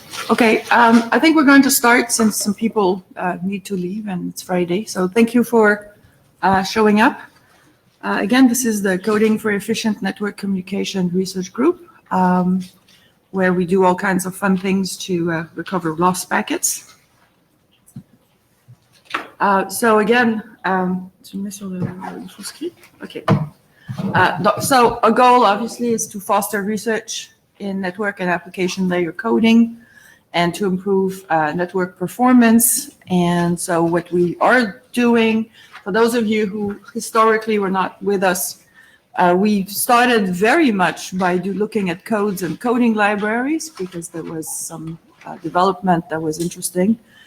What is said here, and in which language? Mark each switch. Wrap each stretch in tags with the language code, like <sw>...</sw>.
<en>Okay, I think we're going to start since some people need to leave and it's Friday. So thank you for showing up. Again, this is the Coding for Efficient Network Communication Research Group, where we do all kinds of fun things to recover lost packets. So again,</en> <fr>tu me mets sur le sous-script?</fr> <en>Okay. So a goal obviously is to foster research in network and application layer coding and to improve network performance. And so what we are doing, for those of you who historically were not with us, we started very much by looking at codes and coding libraries because there was some development that was interesting.</en>